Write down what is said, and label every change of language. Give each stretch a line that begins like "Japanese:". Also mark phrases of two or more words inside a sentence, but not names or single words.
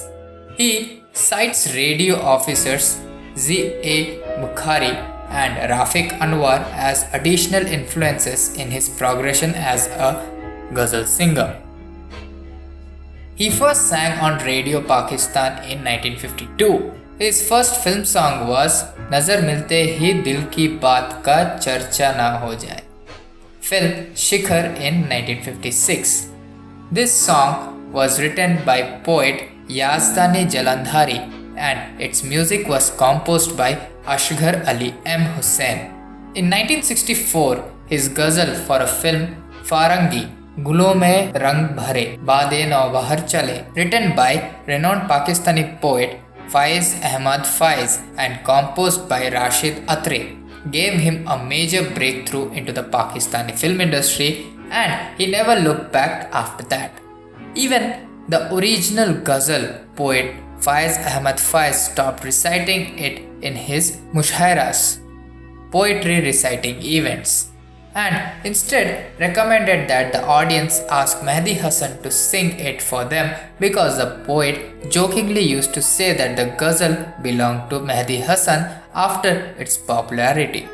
English: He cites radio officers Z.A. Bukhari and Rafiq Anwar as additional influences in his progression as a ghazal singer. He first sang on Radio Pakistan in 1952. His first film song was Nazar Milte Hi Dil Ki Baat Ka Charcha Na Ho Jaye, film Shikhar in 1956. This song was written by poet Yazdani Jalandhari and its music was composed by Ashghar Ali M. Hussain. In 1964, his ghazal for a film Farangi Gulo Mein Rang Bhare Baade Naubahar Chale, written by renowned Pakistani poet Faiz Ahmad Faiz and composed by Rashid Atre, gave him a major breakthrough into the Pakistani film industry, and he never looked back after that. Even the original ghazal poet Faiz Ahmad Faiz stopped reciting it in his mushairas, poetry reciting events, and instead recommended that the audience ask Mehdi Hasan to sing it for them because the poet jokingly used to say that the ghazal belonged to Mehdi Hasan after its popularity.